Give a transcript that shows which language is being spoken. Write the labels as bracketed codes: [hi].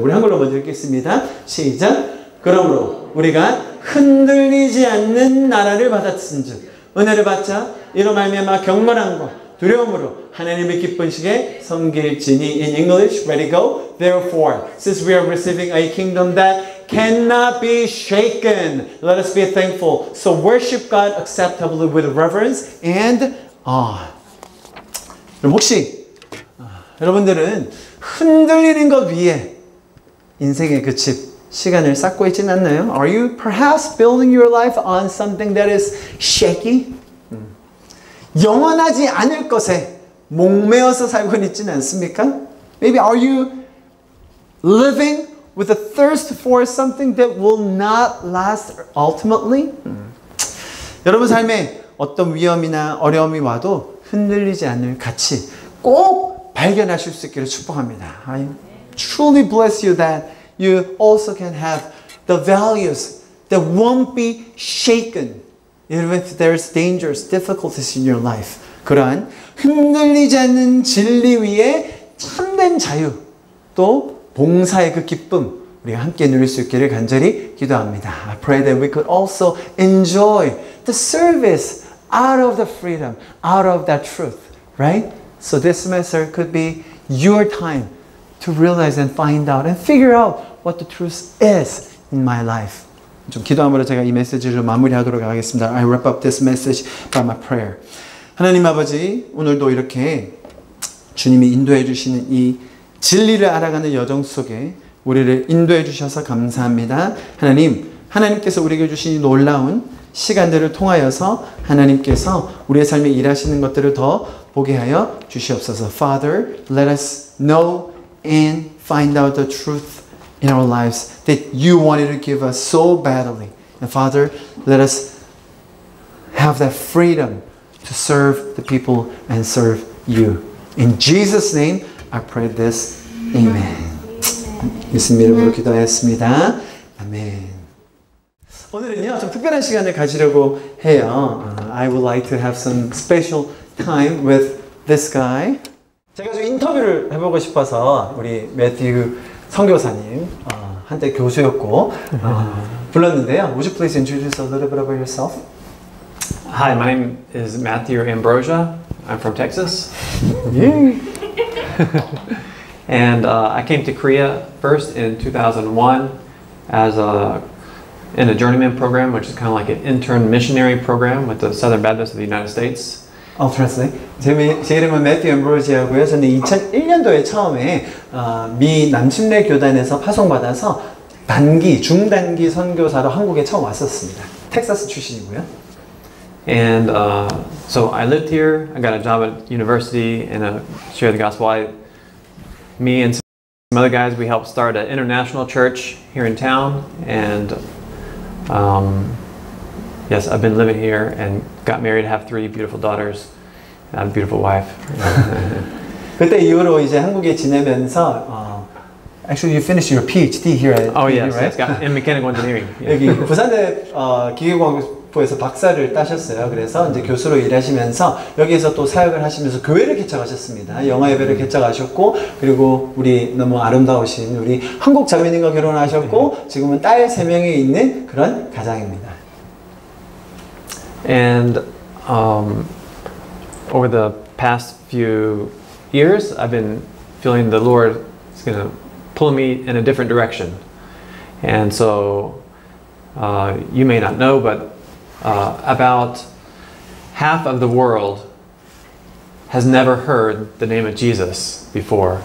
[ko] 우리 한글로 먼저 읽겠습니다. 시작. 그러므로 우리가 흔들리지 않는 나라를 받았은즉 은혜를 받자 이로 말미암아 경건함과 두려움으로 하나님의 기쁘시게 섬길지니. [en] In English, ready go. Therefore, since we are receiving a kingdom that cannot be shaken, let us be thankful. So worship God acceptably with reverence and awe. [ko] 그럼 혹시 여러분들은 흔들리는 것 위에 인생의 그 집, 시간을 쌓고 있지는 않나요? [en] Are you perhaps building your life on something that is shaky? [ko] 영원하지 않을 것에 목매어서 살고 있지는 않습니까? [en] Maybe are you living with a thirst for something that will not last ultimately? [ko] 여러분 삶에 어떤 위험이나 어려움이 와도 흔들리지 않을 가치 꼭 발견하실 수 있기를 축복합니다. [en] I truly bless you that you also can have the values that won't be shaken even if there's dangers, difficulties in your life. [ko] 그러한 흔들리지 않는 진리 위에 참된 자유, 또 봉사의 그 기쁨 우리가 함께 누릴 수 있기를 간절히 기도합니다. [en] I pray that we could also enjoy the service out of the freedom, out of that truth, right? So this semester could be your time to realize and find out and figure out what the truth is in my life. [ko] 좀 기도함으로 제가 이 메시지를 마무리하도록 하겠습니다. [en] I wrap up this message by my prayer. [ko] 하나님 아버지, 오늘도 이렇게 주님이 인도해 주시는 이 진리를 알아가는 여정 속에 우리를 인도해 주셔서 감사합니다. 하나님께서 우리에게 주신 이 놀라운 시간들을 통하여서 하나님께서 우리의 삶에 일하시는 것들을 더 보게 하여 주시옵소서. [en] Father, let us know and find out the truth in our lives that you wanted to give us so badly. And Father, let us have that freedom to serve the people and serve you. In Jesus' name, I pray this. Amen. [ko] 예수님 이름으로 기도하였습니다. 아멘. 오늘은요, 좀 특별한 시간을 가지려고 해요. [en] I would like to have some special time with this guy. [ko] 제가 좀 인터뷰를 해보고 싶어서 우리 매튜 선교사님, 한때 교수였고 불렀는데요. [en] Would you please introduce a little bit about yourself? Hi, my name is Matthew Ambrosia. I'm from Texas. And I came to Korea first in 2001 as in a journeyman program, which is kind of like an intern missionary program with the Southern Baptists of the United States. I'll translate. [ko] 제 이름은 매튜 엠브로지아고요. 저는 2001년도에 처음에 미 남침례 교단에서 파송받아서 중단기 선교사로 한국에 처음 왔었습니다. 텍사스 출신이고요. [en] And so I lived here. I got a job at university and shared the gospel. Me and some other guys, we helped start an international church here in town, and Yes, I've been living here and got married, have 3 beautiful daughters, and I have a beautiful wife. [ko] 그때 이후로 이제 한국에 지내면서 [en] actually you finished your PhD here at Oh KU, yes, right? yes, got in mechanical engineering. Yeah. [ko] 여기 부산대 기계공학부에서 박사를 따셨어요. 그래서 이제 교수로 일하시면서 여기에서 또 사역을 하시면서 교회를 개척하셨습니다. 영어 예배를 개척하셨고 그리고 우리 너무 아름다우신 우리 한국 자매님과 결혼하셨고 지금은 딸 3명이 있는 그런 가장입니다. [en] And over the past few years, I've been feeling the Lord is going to pull me in a different direction. And so you may not know, but about half of the world has never heard the name of Jesus before.